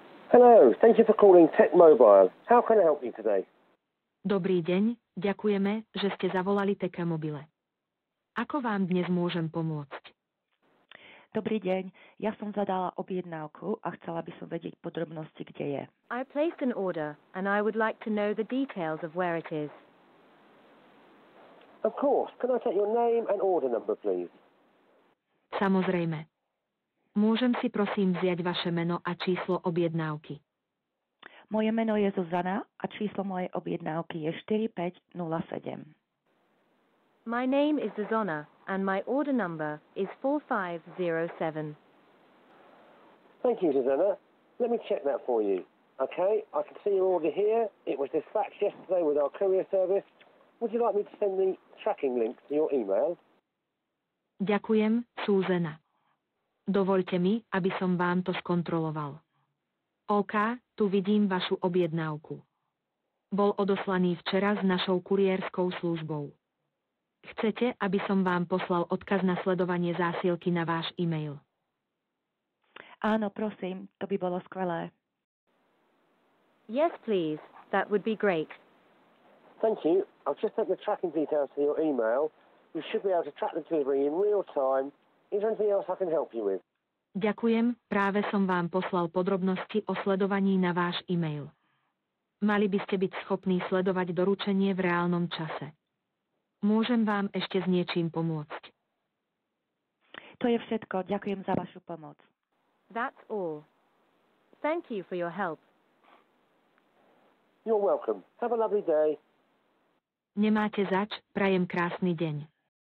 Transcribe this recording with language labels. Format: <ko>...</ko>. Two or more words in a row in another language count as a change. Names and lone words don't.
<en>Hello, thank you for calling Tech Mobile. How can I help you today?</en> <sk>Dobrý deň, ďakujeme, že ste zavolali Teka Mobile. Ako vám dnes môžem pomôcť? Dobrý deň, ja som zadala objednávku a chcela by som vedieť podrobnosti, kde je.</sk> <en>I placed an order and I would like to know the details of where it is. Of course. Can I take your name and order number, please?</en> <sk>Samozrejme. Môžem si prosím vziať vaše meno a číslo objednávky. Moje meno je Zuzana a číslo mojej objednávky je 4507.</sk> <en>My name is Zuzana and my order number is 4507. Thank you, Susanna. Let me check that for you. Okay, I can see your order here. It was dispatched yesterday with our courier service. Would you like me to send the tracking link to your email?</en> <sk>Ďakujem, Súzena. Dovoľte mi, aby som vám to skontroloval. OK, tu vidím vašu objednávku. Bol odoslaný včera s našou kuriérskou službou. Chcete, aby som vám poslal odkaz na sledovanie zásielky na váš e-mail? Áno, prosím, to by bolo skvelé.</sk> <en>Yes, please. That would be great. Thank you. I've just sent the tracking details to your email. You should be able to track the delivery in real time. Is there anything else I can help you with?</en> <sk>Ďakujem, práve som vám poslal podrobnosti o sledovaní na váš e-mail. Mali by ste byť schopní sledovať doručenie v reálnom čase. Môžem vám ešte s niečím pomôcť? To je všetko, ďakujem za vašu pomoc.</sk> <en>That's all. Thank you for your help. You're welcome. Have a lovely day.</en> <sk>Nemáte zač, prajem krásny deň.</sk>